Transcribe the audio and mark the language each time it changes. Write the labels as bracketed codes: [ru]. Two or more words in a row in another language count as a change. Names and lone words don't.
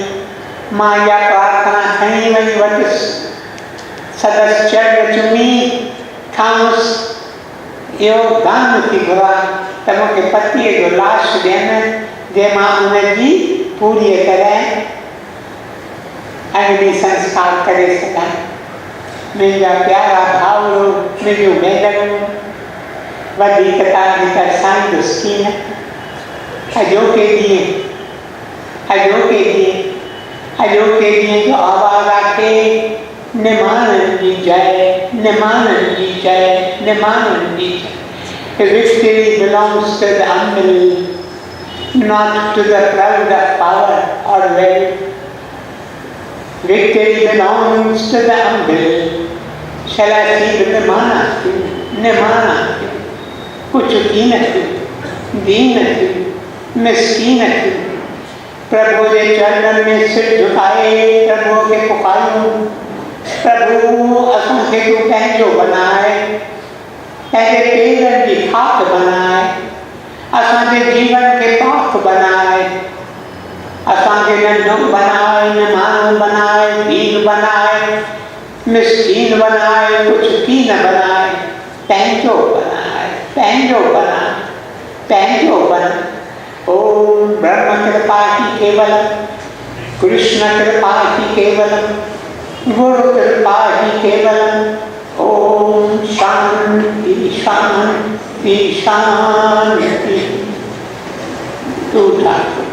[sd] मां इहा प्रार्थना खणी वञी वटि संदसि चरण चुमी खांसि, इहो दान थी घुरां त मूंखे पतीअ जो लाश ॾियनि जंहिंमां उनजी पूरी तरह अग्नि संस्कार करे सघां। मुंहिंजा प्यारा भाउरो, मुंहिंजूं भेनरूं, वधीक तव्हांजी तरसां दुस्की न। अॼोके ॾींहं जो आवाज़ आहे निमाणनि जी जय, निमाणनि जी जय, निमाणनि जी जय। [en] Victory belongs to the humble, not to the proud of power or wealth. Victory belongs to the humble. Shall I see the nimana, [hi] कुछ कीन दीन मिस्कीन प्रभु के चरणन में [sd] सिर झुकाए प्रभु के पुकारूं, प्रभु असांखे तूं पंहिंजो बनाए, पंहिंजे पेरनि जी खाक बनाए, असांजे जीवन खे पाक बनाए, असांखे नंढो बनाए, न माण्हू बनाए, दीन बनाए, मिसकीन बनाए, कुछ की न बनाए, पंहिंजो बनाए, पंहिंजो बना, पंहिंजो बना। [sa] ओम ब्रह्म कृपा ही केवलम, कृष्ण कृपा ही केवलम, गुरु कृपा ही केवलम। ओम शांति शांति शांति। तू